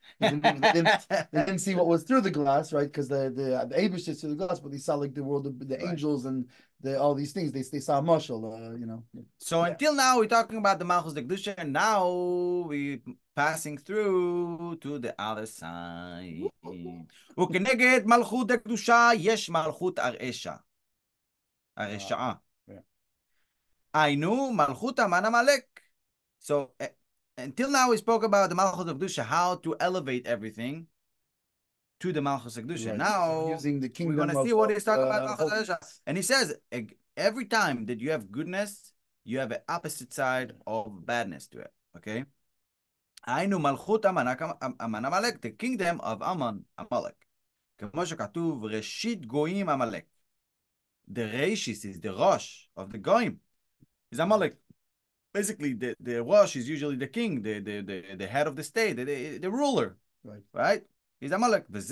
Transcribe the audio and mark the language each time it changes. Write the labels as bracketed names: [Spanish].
[English] They didn't see what was through the glass, right? Because the Abish is through the glass, but they saw like the world of the angels and all these things. They saw Mashal, So until now we're talking about the Malchus Dekdusha, and now we passing through to the other side. [Hebrew] וכנגד מלכות דקדושה יש מלכות הרשעה. Ainu Malchut Aman Amalek. [English] So until now we spoke about the Malchut of Kedusha, how to elevate everything to the Malchut of Kedusha. Right. Now using the kingdom, we're going to see what he's talking about Malchut of Kedusha. And he says every time that you have goodness, you have an opposite side of badness to it. Okay. Ainu Malchut Aman Amalek, the kingdom of Amalek. [Hebrew] כמו שכתוב, ראשית גויים Amalek. [English] The Reishis is the Rosh of the Goyim. Is Amalek. Basically, the Rosh is usually the king, the head of the state, the ruler. Right? Is Amalek.